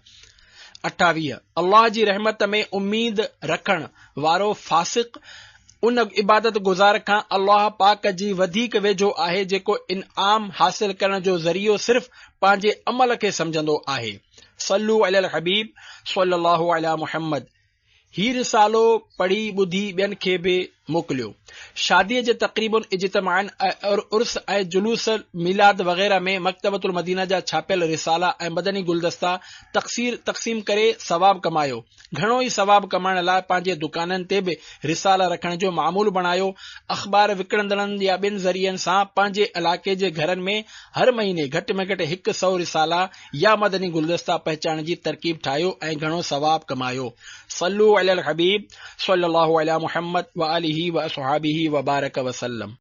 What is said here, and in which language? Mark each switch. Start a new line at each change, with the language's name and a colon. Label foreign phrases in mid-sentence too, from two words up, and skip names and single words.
Sindhi: 28 अल्लाह जी रहमत में उम्मीद रखण वारो फासिक उन इबादत गुज़ार खां अल्लाह पाक जी वधीक वेझो आहे जेको इनाम हासिल करण जो ज़रियो सिर्फ़ पंहिंजे अमल खे समझंदो आहे।
Arabic: صلوا على الحبيب صلى الله على محمد.
Sindhi: ही रिसालो पढ़ी ॿुधी ॿियनि खे बि मोकिलियो। शादीअ जे तक़रीबुन इज्तिमाअन और उर्स ऐं जुलूस मिलाद वग़ैरह में मकतबतुल मदीना जा छापियल रिसाला ऐं मदनी गुलदस्ता तक़सीम करे सवाब कमायो। घणो ई सवाब कमाइण लाइ पंहिंजे दुकाननि ते बि रिसाला रखण जो मामूल बणायो। अख़बार विकिणंदड़नि या ॿिनि ज़रियनि सां पंहिंजे इलाइक़े जे घरनि में हर महीने घटि में घटि 100 रिसाला या मदनी गुलदस्ता पहुचाइण जी तरकीब ठाहियो ऐं घणो सवाब कमायो।
Arabic: صلوا على الحبيب صلى الله على محمد وآله وأصحابه وبارك وسلم.